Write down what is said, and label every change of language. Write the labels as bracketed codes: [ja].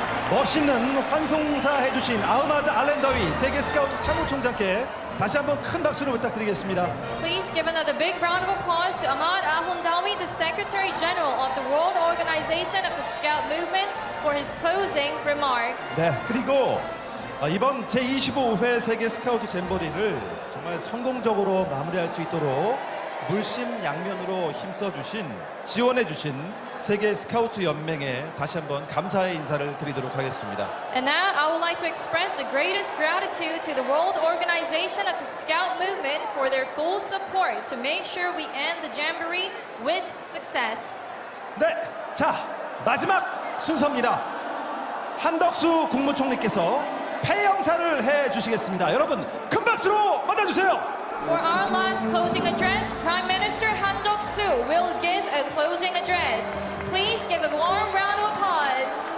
[ko] 멋있는 환송사 해주신 아흐마드 알렌더위 세계 스카우트 사무총장께 다시 한번 큰 박수를 부탁드리겠습니다. [en] Please give another big round of applause to Ahmad Al-Hundawi, the Secretary General of the World Organization of the Scout Movement, for his closing remark. [ko] 네, 그리고 이번 제25회 세계 스카우트 잼버리를 정말 성공적으로 마무리할 수 있도록 물심양면으로 힘써주신, 지원해주신 세계 스카우트 연맹에 다시 한번 감사의 인사를 드리도록 하겠습니다. [en] And now I would like to express the greatest gratitude to the World Organization of the Scout Movement for their full support to make sure we end the Jamboree with success. [ko] 네, 자, 마지막 순서입니다. 한덕수 국무총리께서 폐영사를 해주시겠습니다. 여러분, 큰 박수로 맞아주세요. [en] For our last closing address, Prime Minister Han Duck-soo will give a closing address. Please give a warm round of applause.